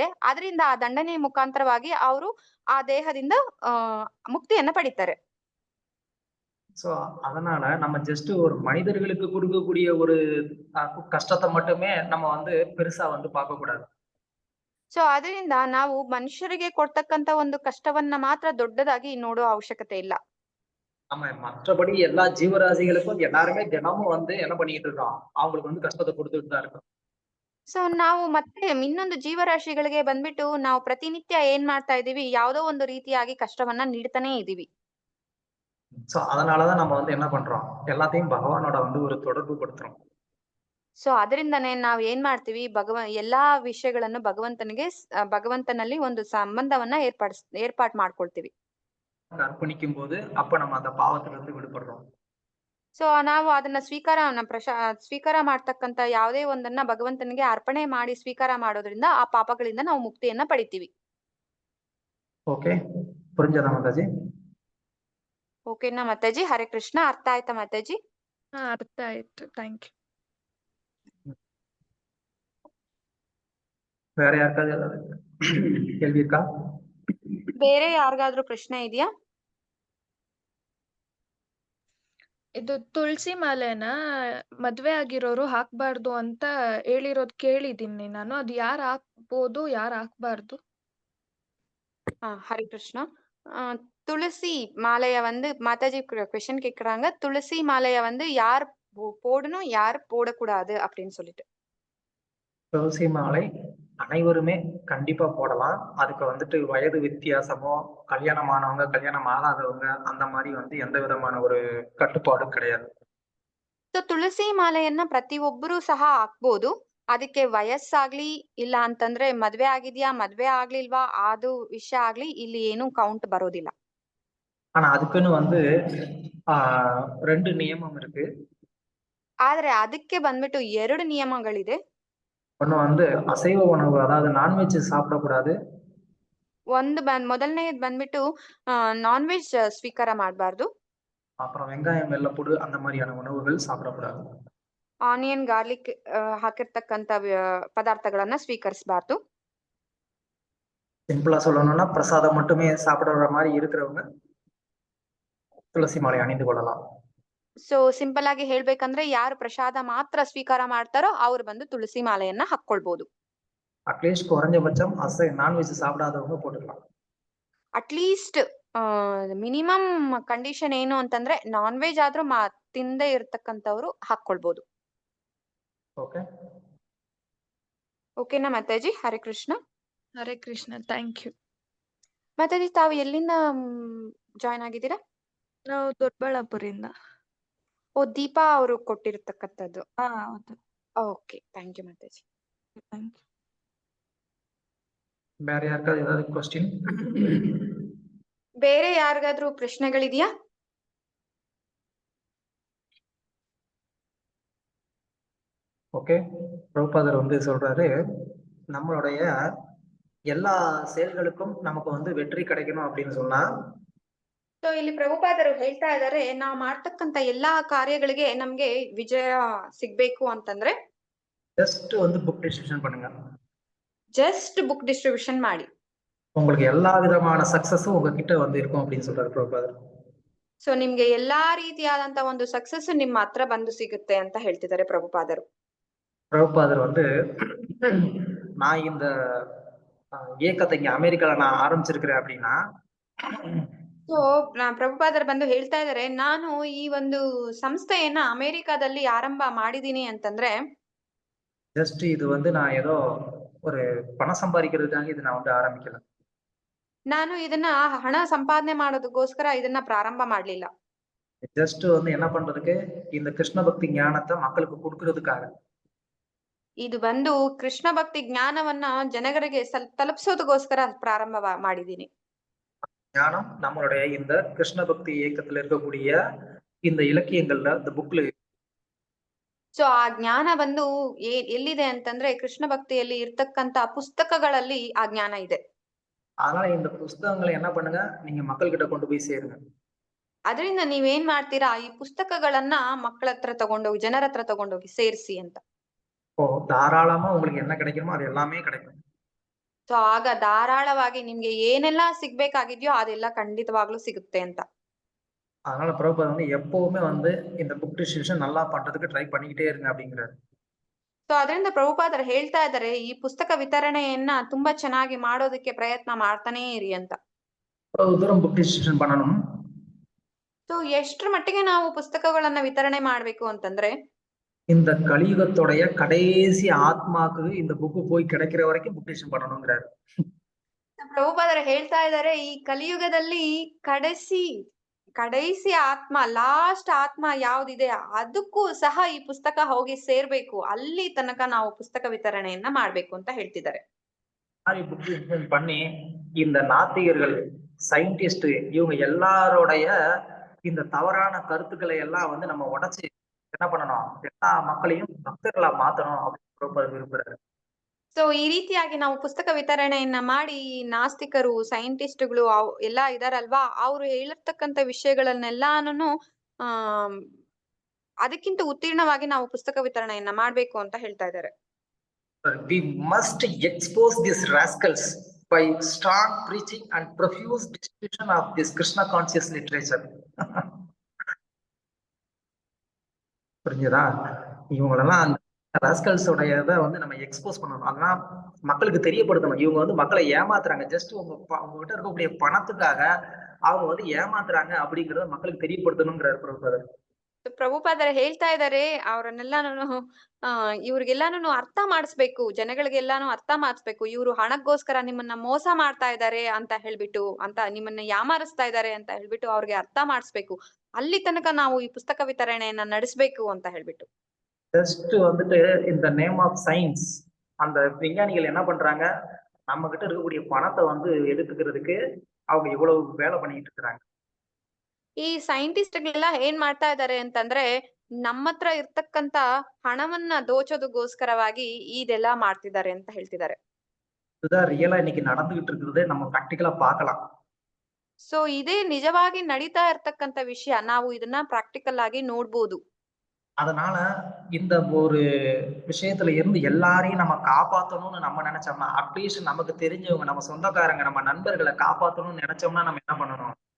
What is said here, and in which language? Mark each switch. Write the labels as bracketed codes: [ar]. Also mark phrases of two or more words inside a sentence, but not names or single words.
[kn] ಅದರಿಂದ ಆ ದಂಡನೆ ಮುಖಾಂತರವಾಗಿ ಅವರು ಆ ದೇಹದಿಂದ ಮುಕ್ತಿಯನ್ನ ಪಡಿತಾರೆ. [ta] சோ அதனால நம்ம ஜஸ்ட் ஒரு மனிதர்களுக்கு கொடுக்கக்கூடிய ஒரு கஷ்டத்தை மட்டுமே நம்ம வந்து பெருசா வந்து பார்க்க கூடாது. [kn] ಸೊ ಅದರಿಂದ ನಾವು ಮನುಷ್ಯರಿಗೆ ಕೊಡ್ತಕ್ಕಂತ ಒಂದು ಕಷ್ಟವನ್ನ ಮಾತ್ರ ದೊಡ್ಡದಾಗಿ ನೋಡೋ ಅವಶ್ಯಕತೆ ಇಲ್ಲ. [ta] நம்ம மற்றபடி எல்லா ஜீவராசிகளுக்கும் எல்லாருமே தினமும் வந்து என்ன பண்ணிட்டு இருக்கோம், அவங்களுக்கு வந்து கஷ்டத்தை கொடுத்துட்டு தான் இருக்கோம். [kn] ಸೊ ನಾವು ಮತ್ತೆ ಇನ್ನೊಂದು ಜೀವರಾಶಿಗಳಿಗೆ ಬಂದ್ಬಿಟ್ಟು ನಾವು ಪ್ರತಿನಿತ್ಯ ಏನ್ ಮಾಡ್ತಾ ಇದೀವಿ, ಯಾವ್ದೋ ಒಂದು ರೀತಿಯಾಗಿ ಕಷ್ಟವನ್ನ ನೀಡ್ತಾನೆ ಇದೀವಿ. [ta] சோ அதனாலதான் நம்ம வந்து என்ன பண்றோம், எல்லாத்தையும் பகவானோட வந்து ஒரு தொடர்பு படுத்துறோம். [kn] ಸೊ ಅದರಿಂದನೇ ನಾವ್ ಏನ್ ಮಾಡ್ತೀವಿ, ಎಲ್ಲಾ ವಿಷಯಗಳನ್ನು ಭಗವಂತನಲ್ಲಿ ಒಂದು ಸಂಬಂಧವನ್ನ ಏರ್ಪಾಟ್ ಮಾಡ್ಕೊಳ್ತೀವಿ. [ta] அர்ப்பணிக்கும் போது அப்ப நம்ம அந்த பாவத்துல இருந்து விடுபடுறோம். [kn] ಸೊ ನಾವು ಅದನ್ನ ಸ್ವೀಕಾರ ಮಾಡ್ತಕ್ಕಂತ ಯಾವುದೇ ಒಂದನ್ನ ಭಗವಂತನಿಗೆ ಅರ್ಪಣೆ ಮಾಡಿ ಸ್ವೀಕಾರ ಮಾಡೋದ್ರಿಂದ ಆ ಪಾಪಗಳಿಂದ ನಾವು ಮುಕ್ತಿಯನ್ನ ಪಡಿತೀವಿ. [ta] ಓಕೆ, புரிஞ்சதா ಮಾತಾಜಿ? [kn] ಓಕೆನಾ ಮಾತಾಜಿ? ಹರೇ ಕೃಷ್ಣ. ಅರ್ಥ ಆಯ್ತಾ ಮಾತಾಜಿ? ಹಾ, ಅರ್ಥ ಆಯ್ತು. [en] thank you. [ta] வேற யாருக்காவது ஏதாவது கேள்வி இருக்கா? [kn] ಬೇರೆ ಯಾರಿಗಾದ್ರೂ ಪ್ರಶ್ನೆ ಇದೆಯಾ? ಇದು ತುಳಸಿ ಮಾಲೆನ ಮದ್ವೆ ಆಗಿರೋರು ಹಾಕ್ಬಾರ್ದು ಅಂತ ಹೇಳಿರೋದ್ ಕೇಳಿದೀನಿ ನಾನು. ಅದು ಯಾರು ಹಾಕ್ಬೋದು, ಯಾರು ಹಾಕ್ಬಾರ್ದು? [ta] ஹரி கிருஷ்ணா. துளசி மாலைய வந்து மாதாஜி கொஸ்டின் கேக்குறாங்க. துளசி மாலைய வந்து யார் போடணும், யார் போடக்கூடாது அப்படின்னு சொல்லிட்டு. துளசி மாலை அனைவருமே கண்டிப்பா போடலாம். அதுக்கு வந்துட்டு வயது வித்தியாசமோ, கல்யாணமானவங்க, கல்யாணம் ஆகாதவங்க, அந்த மாதிரி வந்து எந்த விதமான ஒரு கட்டுப்பாடும் கிடையாது. [kn] ಸೊ ತುಳಸಿ ಮಾಲೆಯನ್ನ ಪ್ರತಿಯೊಬ್ಬರು ಸಹ ಹಾಕ್ಬೋದು. ಅದಕ್ಕೆ ವಯಸ್ಸಾಗ್ಲಿ ಇಲ್ಲ ಅಂತಂದ್ರೆ ಮದ್ವೆ ಆಗಿದ್ಯಾ, ಮದ್ವೆ ಆಗ್ಲಿಲ್ವಾ, ಅದು ವಿಷಯ ಆಗ್ಲಿ ಇಲ್ಲಿ ಏನು ಕೌಂಟ್ ಬರೋದಿಲ್ಲ. [ta] ஆனா அதுக்குன்னு வந்து 2 நியமம் இருக்கு. [kn] ಆದ್ರೆ ಅದಕ್ಕೆ ಬಂದ್ಬಿಟ್ಟು 2 ನಿಯಮಗಳಿದೆ. [ta] ஒண்ணு வந்து அசைவ உணவு, அதாவது நான்வெஜ் சாப்பிடக்கூடாது. [kn] ಮೊದಲನೇದು ಬಂದ್ಬಿಟ್ಟು ನಾನ್ ವೆಜ್ ಸ್ವೀಕಾರ ಮಾಡಬಾರ್ದು. [ta] அப்புறம் வெங்காயம், வெள்ளைப்பூடு அந்த மாதிரியான உணவுகள் சாப்பிடக்கூடாது. [en] onion, garlic [kn] ಹಾಕಿರ್ತಕ್ಕಂತ ಪದಾರ್ಥಗಳನ್ನ ಸ್ವೀಕರಿಸಬಾರ್ದು. [ta] சிம்பிளா சொல்லணும்னா பிரசாதம் மட்டுமே சாப்பிடுற மாதிரி இருக்கிறவங்க துளசி மாலை அணிந்து கொள்ளலாம். [kn] ಸೊ ಸಿಂಪಲ್ ಆಗಿ ಹೇಳ್ಬೇಕಂದ್ರೆ ಯಾರು ಪ್ರಸಾದ ಮಾತ್ರ ಸ್ವೀಕಾರ ಮಾಡ್ತಾರೋ ಅವ್ರು ಬಂದು ತುಳಸಿ ಮಾಲೆಯನ್ನ ಹಾಕೊಳ್ಬಹುದು. [ta] அட்லீஸ்ட் குறைஞ்சபட்சம் நான்வெஜ் சாப்பிடாதவங்க போட்டுக்கலாம். [en] at least minimum condition [kn] ಏನು ಅಂತಂದ್ರೆ ನಾನ್ ವೆಜ್ ಆದ್ರೂ ತಿಂದೇ ಇರ್ತಕ್ಕಂಥವ್ರು ಹಾಕೊಳ್ಬಹುದು. ಓಕೆ, ಓಕೆನಾ ಮಾತಾಜಿ? ಹರೇ ಕೃಷ್ಣ. ಹರೇ ಕೃಷ್ಣ. [en] thank you. [kn] ಮಾತಾಜಿ, ತಾವು ಎಲ್ಲಿಂದ ಜಾಯ್ನ್ ಆಗಿದ್ದೀರಾ? ನಾವು ದೊಡ್ಡಬಳ್ಳಾಪುರಿಂದ. ಓ, ದೀಪಾ ಅವರು ಕೊಟ್ಟಿರ್ತಕ್ಕಂಥದ್ದು. ಹೌದು. ಓಕೆ, [en] thank you [kn] ಮಾತಾಜಿ. [en] thank you. [kn] ಬೇರೆ ಯಾರಿಗಾದ್ರು ಏನಾದ್ರು ಕ್ವಶ್ಚನ್? ಬೇರೆ ಯಾರಿಗಾದ್ರೂ ಪ್ರಶ್ನೆಗಳಿದೆಯಾ? [ta] ஓகே, பிரபுபாதர் வந்து சொல்றாரு, நம்மளுடைய எல்லா செயல்களுக்கும் நமக்கு வந்து வெற்றி கிடைக்கணும் அப்படின்னு சொன்னா, [kn] ಸೊ ಇಲ್ಲಿ ಪ್ರಭುಪಾದರು ಹೇಳ್ತಾ ಇದ್ದಾರೆ, ನಾವು ಮಾಡ್ತಕ್ಕಂತ ಎಲ್ಲಾ ಕಾರ್ಯಗಳಿಗೆ ನಮ್ಗೆ ವಿಜಯ ಸಿಗ್ಬೇಕು ಅಂತಂದ್ರೆ [ta] ஜஸ்ட் வந்து [en] book distribution [ta] பண்ணுங்க. [en] just book distribution [kn] ಮಾಡಿ. [ta] உங்களுக்கு எல்லா விதமான சக்சஸும் உங்ககிட்ட வந்து இருக்கும் அப்படின்னு சொல்றாரு பிரபுபாதர். [kn] ಸೊ ನಿಮ್ಗೆ ಎಲ್ಲಾ ರೀತಿಯಾದಂತ ಒಂದು ಸಕ್ಸಸ್ ನಿಮ್ಮ ಹತ್ರ ಬಂದು ಸಿಗುತ್ತೆ ಅಂತ ಹೇಳ್ತಿದ್ದಾರೆ ಪ್ರಭುಪಾದರು. [ta] பிரபுபாதர் வந்து நான் இந்த இயக்கத்தை இங்க அமெரிக்கால நான் ஆரம்பிச்சிருக்கிறேன் அப்படின்னா, [kn] ಸೊ ಪ್ರಭುಪಾದರು ಬಂದು ಹೇಳ್ತಾ ಇದ್ದಾರೆ, ನಾನು ಈ ಒಂದು ಸಂಸ್ಥೆಯನ್ನ ಅಮೆರಿಕಾದಲ್ಲಿ ಆರಂಭ ಮಾಡಿದೀನಿ ಅಂತಂದ್ರೆ [ta] ஜஸ்ட் இது வந்து நான் ஏதோ ஒரு பணம் சம்பாதிக்கிறதுக்காக இது நான் வந்து ஆரம்பிக்கல. [kn] ನಾನು ಇದನ್ನ ಹಣ ಸಂಪಾದನೆ ಮಾಡೋದಕ್ಕೋಸ್ಕರ ಇದನ್ನ ಪ್ರಾರಂಭ ಮಾಡ್ಲಿಲ್ಲ. [ta] ஜஸ்ட் வந்து என்ன பண்றதுக்கு, இந்த கிருஷ்ண பக்தி ஞானத்தை மக்களுக்கு கொடுக்கறதுக்காக. [kn] ಇದು ಬಂದು ಕೃಷ್ಣ ಭಕ್ತಿ ಜ್ಞಾನವನ್ನ ಜನಗಳಿಗೆ ತಲುಪಿಸೋದಕ್ಕೋಸ್ಕರ ಪ್ರಾರಂಭ ಮಾಡಿದೀನಿ. [ta] ஞானம் நம்மளுடைய இந்த கிருஷ்ண பக்தி இயக்கத்துல இருக்கக்கூடிய இந்த இலக்கியங்கள்ல, இந்த புக்ல. [kn] ಸೊ ಆ ಜ್ಞಾನ ಬಂದು ಎಲ್ಲಿದೆ ಅಂತಂದ್ರೆ ಕೃಷ್ಣ ಭಕ್ತಿಯಲ್ಲಿ ಇರ್ತಕ್ಕಂತ ಪುಸ್ತಕಗಳಲ್ಲಿ ಆ ಜ್ಞಾನ ಇದೆ. [ta] அதனால இந்த புஸ்தகங்களை என்ன பண்ணுங்க, நீங்க மக்கள்கிட்ட கொண்டு போய் சேருங்க. [kn] ಅದರಿಂದ ನೀವೇನ್ ಮಾಡ್ತೀರಾ, ಈ ಪುಸ್ತಕಗಳನ್ನ ಮಕ್ಕಳ ಹತ್ರ ತಗೊಂಡೋಗಿ, ಜನರ ಹತ್ರ ತಗೊಂಡೋಗಿ ಸೇರಿಸಿ ಅಂತ. [ta] ஓ, தாராளமா உங்களுக்கு என்ன கிடைக்குமோ அது எல்லாமே கிடைக்கும். [kn] ಸೊ ಆಗ ಧಾರಾಳವಾಗಿ ನಿಮ್ಗೆ ಏನೆಲ್ಲಾ ಸಿಗ್ಬೇಕಾಗಿದ್ಯೋ ಅದೆಲ್ಲ ಖಂಡಿತವಾಗ್ಲೂ ಸಿಗುತ್ತೆ ಅಂತ. [ta] அதனால பிரபுபாதர் வந்து எப்பவுமே வந்து இந்த [en] book distribution [ta] நல்லா பண்றதுக்கு ட்ரை பண்ணிக்கிட்டே இருங்க அப்படிங்கிறாரு. [kn] ಸೊ ಅದರಿಂದ ಪ್ರಭುಪಾದರು ಹೇಳ್ತಾ ಇದ್ದಾರೆ, ಈ ಪುಸ್ತಕ ವಿತರಣೆಯನ್ನ ತುಂಬಾ ಚೆನ್ನಾಗಿ ಮಾಡೋದಕ್ಕೆ ಪ್ರಯತ್ನ ಮಾಡ್ತಾನೇ ಇರಿ ಅಂತ. [ta] எவ்வளவு தூரம் [en] book distribution [ta] பண்ணணும்? [kn] ಸೊ ಎಷ್ಟ್ರ ಮಟ್ಟಿಗೆ ನಾವು ಪುಸ್ತಕಗಳನ್ನ ವಿತರಣೆ ಮಾಡ್ಬೇಕು ಅಂತಂದ್ರೆ, [ta] இந்த கலியுகத்துடைய கடைசி ஆத்மாக்கு இந்த புக்கு போய் கிடைக்கிற வரைக்கும் [en] book distribution [ta] பண்ணணுங்கிறாரு. [kn] ಪ್ರಭುಪಾದರು ಹೇಳ್ತಾ ಇದ್ದಾರೆ, ಈ ಕಲಿಯುಗದಲ್ಲಿ ಕடைಸಿ ಆತ್ಮ, ಲಾಸ್ಟ್ ಆತ್ಮ ಯಾವ್ದಿದೆ ಅದಕ್ಕೂ ಸಹ ಈ ಪುಸ್ತಕ ಹೋಗಿ ಸೇರ್ಬೇಕು, ಅಲ್ಲಿ ತನಕ ನಾವು ಪುಸ್ತಕ ವಿತರಣೆಯನ್ನ ಮಾಡ್ಬೇಕು ಅಂತ ಹೇಳ್ತಿದ್ದಾರೆ. [en] book distribution [ta] பண்ணி இந்த நாத்திகர்கள், சயின்டிஸ்ட், இவங்க எல்லாரோடைய இந்த தவறான கருத்துக்களை எல்லாம் வந்து நம்ம உடைச்சு என்ன பண்ணணும், எல்லா மக்களையும் பக்தர்களா மாத்தணும் அப்படின்னு விரும்புறாரு. [kn] ಸೊ ಈ ರೀತಿಯಾಗಿ ನಾವು ಪುಸ್ತಕ ವಿತರಣೆಯನ್ನ ಮಾಡಿ, ನಾಸ್ತಿಕರು, ಸೈಂಟಿಸ್ಟ್ಗಳು ಎಲ್ಲಾ ಇದಾರಲ್ವಾ, ಅವ್ರು ಹೇಳಿರ್ತಕ್ಕಂತ ವಿಷಯಗಳನ್ನೆಲ್ಲಾನು ಅದಕ್ಕಿಂತ ಉತ್ತೀರ್ಣವಾಗಿ ನಾವು ಪುಸ್ತಕ ವಿತರಣೆಯನ್ನ ಮಾಡ್ಬೇಕು ಅಂತ ಹೇಳ್ತಾ ಇದ್ದಾರೆ. [en] We must expose these rascals by strong preaching and profuse distribution of this Krishna conscious literature. [ta] புரிஞ்சுதா? இவங்களெல்லாம் அந்த ராஸ்கல்ஸ் உடையதை வந்து நம்ம எக்ஸ்போஸ் பண்ணணும். அதெல்லாம் மக்களுக்கு தெரியப்படுத்தணும். இவங்க வந்து மக்களை ஏமாத்துறாங்க, ஜஸ்ட் உங்ககிட்ட இருக்கக்கூடிய பணத்துக்காக அவங்க வந்து ஏமாத்துறாங்க அப்படிங்கறத மக்களுக்கு தெரியப்படுத்தணுங்கிறாரு பிரபுபாதர். [kn] ಪ್ರಭುಪಾದರು ಹೇಳ್ತಾ ಇದ್ದಾರೆ, ಅವ್ರನ್ನೆಲ್ಲಾನು ಇವ್ರಿಗೆಲ್ಲಾನು ಅರ್ಥ ಮಾಡಿಸ್ಬೇಕು, ಜನಗಳಿಗೆಲ್ಲಾನು ಅರ್ಥ ಮಾಡಿಸ್ಬೇಕು, ಇವ್ರು ಹಣಕ್ಕೋಸ್ಕರ ನಿಮ್ಮನ್ನ ಮೋಸ ಮಾಡ್ತಾ ಇದ್ದಾರೆ ಅಂತ ಹೇಳ್ಬಿಟ್ಟು, ಅಂತ ನಿಮ್ಮನ್ನ ಯಾಮಾರಿಸ್ತಾ ಇದ್ದಾರೆ ಅಂತ ಹೇಳ್ಬಿಟ್ಟು ಅವ್ರಿಗೆ ಅರ್ಥ ಮಾಡಿಸ್ಬೇಕು, ಅಲ್ಲಿ ತನಕ ನಾವು ಈ ಪುಸ್ತಕ ವಿತರಣೆಯನ್ನ ನಡೆಸ್ಬೇಕು ಅಂತ ಹೇಳ್ಬಿಟ್ಟು. [ta] ஜஸ்ட் வந்துட்டு இந்த [en] name of science, [ta] அந்த விஞ்ஞானிகள் என்ன பண்றாங்க, நம்ம கிட்ட இருக்கக்கூடிய பணத்தை வந்து எடுத்துக்கிறதுக்கு அவங்க இவ்வளவு வேலை பண்ணிட்டு இருக்கிறாங்க. [kn] ಈ ಸೈಂಟಿಸ್ಟ್ಗಳೆಲ್ಲ ಏನ್ ಮಾಡ್ತಾ ಇದ್ದಾರೆ ಅಂತಂದ್ರೆ, ನಮ್ಮ ಹತ್ರ ಇರ್ತಕ್ಕಂತ ಹಣವನ್ನ ದೋಚೋದಕ್ಕೋಸ್ಕರವಾಗಿ ಇದೆಲ್ಲ ಮಾಡ್ತಿದ್ದಾರೆ ಅಂತ ಹೇಳ್ತಿದ್ದಾರೆ. [ta] இதுதான் ரியலா இன்னைக்கு நடந்துகிட்டு இருக்கிறது, நம்ம ಪ್ರಾಕ್ಟಿಕಲಾ பார்க்கலாம். [kn] ಸೊ ಇದೇ ನಿಜವಾಗಿ ನಡೀತಾ ಇರ್ತಕ್ಕಂತ ವಿಷಯ, ನಾವು ಇದನ್ನ ಪ್ರಾಕ್ಟಿಕಲ್ ಆಗಿ ನೋಡ್ಬೋದು. [ta] அதனால இந்த ஒரு விஷயத்துல இருந்து எல்லாரையும் நம்ம காப்பாத்தணும்னு நம்ம நினைச்சோம்னா, அட்லீஸ்ட் நமக்கு தெரிஞ்சவங்க, நம்ம சொந்தக்காரங்க, நம்ம நண்பர்களை காப்பாத்தணும்னு நினைச்சோம்னா நம்ம என்ன பண்ணணும்?